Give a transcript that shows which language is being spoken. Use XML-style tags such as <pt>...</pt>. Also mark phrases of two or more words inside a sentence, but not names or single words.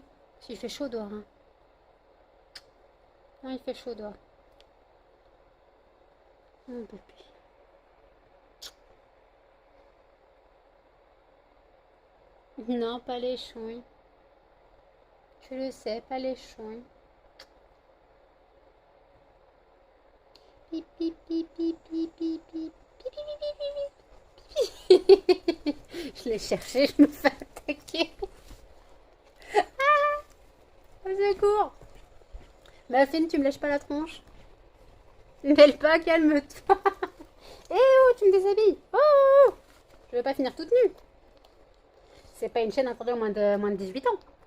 <fr>Il fait chaud dehors, hein. Non, il fait chaud dehors. Mon bébé. Non, pas les chouilles. Je le sais, pas les chouilles. Pip, pip, pip, pip, pip, pip, pip. Pip, pip, pip, pip, pip. Je l'ai cherché, je me fais attaquer. Au secours. Muffin, tu me lèches pas la tronche? Mêle pas, calme-toi. Eh oh, tu me déshabilles. Oh, oh, oh. Je veux pas finir toute nue. C'est pas une chaîne interdite aux moins de 18 ans.</fr>